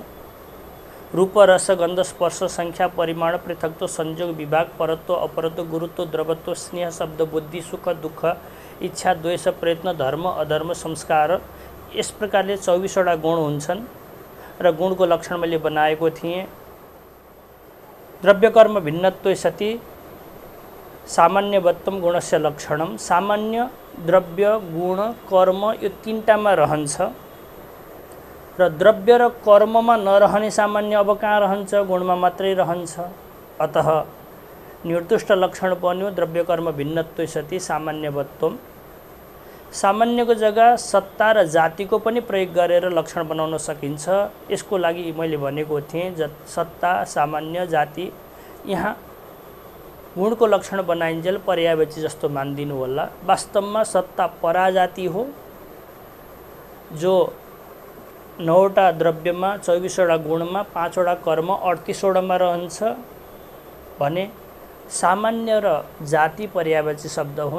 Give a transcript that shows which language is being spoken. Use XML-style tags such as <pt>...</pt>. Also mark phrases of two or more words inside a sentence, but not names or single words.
<ne>रूप, रस, गन्ध, स्पर्श, संख्या, परिमाण, पृथकत्व, संयोग, विभाग, परत्व, अपरत्व, गुरुत्व, द्रवत्व, स्नेह, शब्द, बुद्धि, सुख, दुःख, इच्छा, द्वेष, प्रयत्न, धर्म, अधर्म, संस्कार, यस प्रकारले 24 वटा गुण हुन्छन् र गुणको लक्षण मैले बनाएको थिएँ।</ne> <sa>द्रव्य कर्म भिन्नत्वे सति सामान्यवत्वम गुणस्य लक्षणम।</sa> <ne>सामान्य, द्रव्य, गुण, कर्म यो तीनटामा रहन्छ र द्रव्य र कर्ममा नरहने सामान्य अब कहाँ रहन्छ? गुणमा मात्रै रहन्छ। अतः निर्दुष्ट लक्षण बन्यो</ne> <sa>द्रव्य कर्म भिन्नत्वे सति सामान्यवत्वम।</sa> <ne>सामान्यको जग्गा सत्ता र जातिको पनि प्रयोग गरेर लक्षण बनाउन सकिन्छ। यसको लागि मैले भनेको थिएँ सत्ता, सामान्य, जाति, यहाँ गुणको लक्षण बनाइन्जेल पर्यायवाची जस्तो मानिदिनु होला। वास्तवमा सत्ता पराजाति हो, जो 9 वटा द्रव्यमा, 24 वटा गुणमा, 5 वटा कर्म, 38 वटामा रहन्छ भने सामान्य र जाति पर्यायवाची शब्द हुन्।</ne>